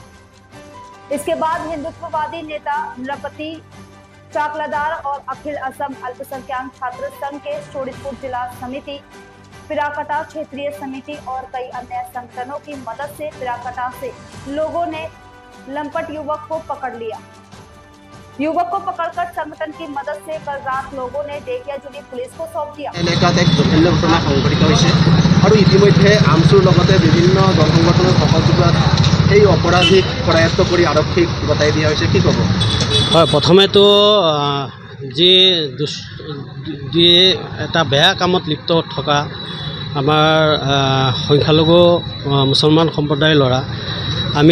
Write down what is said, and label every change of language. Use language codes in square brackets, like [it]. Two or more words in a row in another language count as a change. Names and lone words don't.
[hi] इसके बाद हिंदुत्ववादी नेता नृपति चाकलादार और अखिल असम अल्पसंख्यक छात्र संघ के शोणितपुर जिला समिति, पिराकटा क्षेत्रीय समिति और कई अन्य संगठनों की मदद से पिराकटा से लोगों ने लंपट युवक को पकड़ लिया। युवक को पकड़कर संगठन की मदद से कल रात लोगों ने ढेकियाजुली पुलिस को सौंप दिया। [as] এলেকাত এক জঘন্য ঘটনা সংঘটিত হৈছে আৰু ইতিমধ্যে আমচুৰ লগতে বিভিন্ন দল সংগঠনৰ সহযোগত এই অপৰাধীক কৰায়ত্ব কৰি আৰক্ষীক গতাই দিয়া হৈছে। কি ক'ব? হয়, প্ৰথমেতো যি এটা বেয়া কামত লিপ্ত থকা আমাৰ সংখ্যালঘু মুছলমান সম্প্ৰদায়ৰ ল'ৰা, আমি